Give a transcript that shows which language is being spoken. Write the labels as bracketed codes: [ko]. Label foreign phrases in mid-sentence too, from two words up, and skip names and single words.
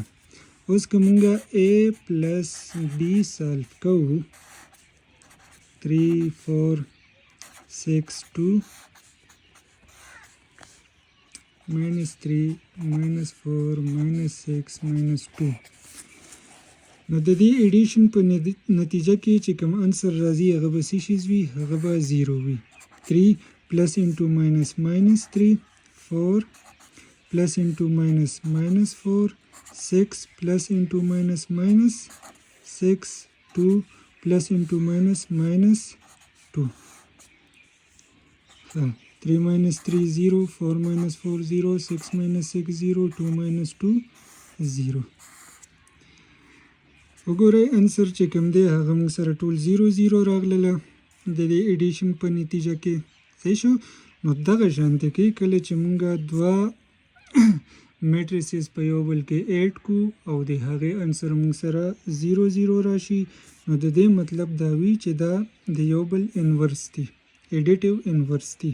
[ps] اوس که موږ A پلس B سالف کوو 3 4 6 2 [en] minus 3 minus 4 minus 6 minus 2 [ps] نو د دې ایډیشن په نتیجه کې چې کوم انسر راځي هغه به څه شیز وي، هغه به 0 وي. [en] 3 plus into minus minus 3 4 plus into minus minus 4 6 plus into minus minus 6 2 plus into minus minus 2 3 minus 3 0 4 minus 4 0 6 minus 6 0 2 minus 2 0. [ps] وګورئ انسر چې کوم دی هغه موږ سره ټول 0 0 راغلله د دې ایډیشن په نتیجه کې. صحیح شو. نو دغه شانتې کې کله چې موږ دوه میټریسز په یو بل کې ایډ کو او د هغې انسر موږ سره 0 0 راشي نو د دې مطلب دا وي چې دا د یو بل انورس دی، [en] additive inverse [ps] دی.